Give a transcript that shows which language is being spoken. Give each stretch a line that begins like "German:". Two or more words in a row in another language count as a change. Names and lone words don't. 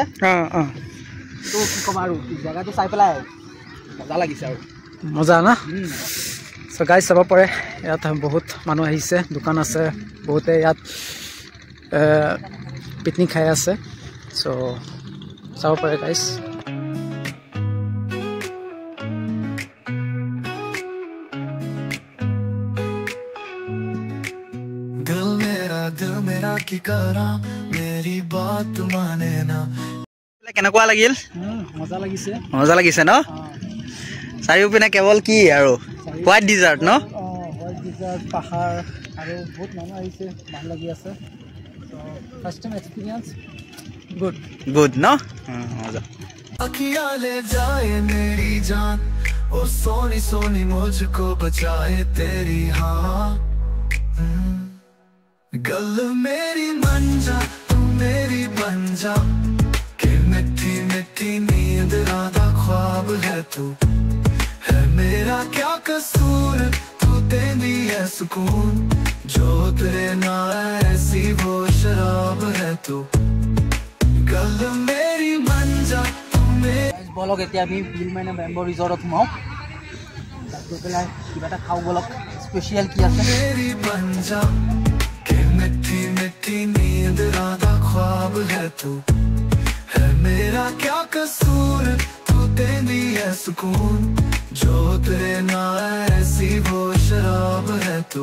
Assamese: তো কি ক'ম আৰু জেগাটো চাই পেলাই মজা লাগিছে আৰু মজা না?
English: So guys
Assamese: চাব পাৰে ইয়াত বহুত মানুহ আহিছে, দোকান আছে, বহুতে ইয়াত পিকনিক খাই আছে. সো চাব পাৰে গাইজ.
Punjabi: ਦਿਲ ਮੇਰਾ ਕੀ ਕਰਾ ਮੇਰੀ ਬਾਤ ਮਾਨੇ ਨਾ.
Assamese: কেনেকুৱা লাগিল? মজা লাগিছে ন? চাৰিওপিনে কেৱল কি আৰু
English: white desert
Assamese: ন?
English: White desert,
Assamese: পাহাৰ আৰু বহুত মানুহ আহিছে, ভাল লাগি আছে.
English: First time experience
Assamese: গুড ন? মজা.
Hindi: अखियाँ ले जाए मेरी जान, ओ सोनी सोनी मुझको बचाए तेरी हाँ.
Punjabi: ਗੱਲ ਮੇਰੀ ਮੰਨ ਜਾ ਤੂ ਮੇਰੀ ਬਣ ਜਾ,
Hindi: कि मिट्टी मिट्टी नींद राधा ख्वाब है तू. है मेरा क्या कसूर तू देनी है सुकून, जो तेरे ना ऐसी वो शराब है तू.
Punjabi: ਗੱਲ ਮੇਰੀ ਮੰਨ ਜਾ ਤੂ ਮੇਰੀ.
Assamese: বলক এতিয়া আমি বিল মাইনা বেম্বো ৰিজৰ্টত সোমাওঁ. তাত গৈ পেলাই কিবা এটা খাওঁ বলক. স্পেচিয়েল কি আছে?
Hindi: मेरी बन जा, कि मिट्टी मिट्टी नींद राधा ख्वाब है तू. है मेरा क्या कसूर तू देनी है सुकून, जो तेरे ना ऐसी वो शराब है तू.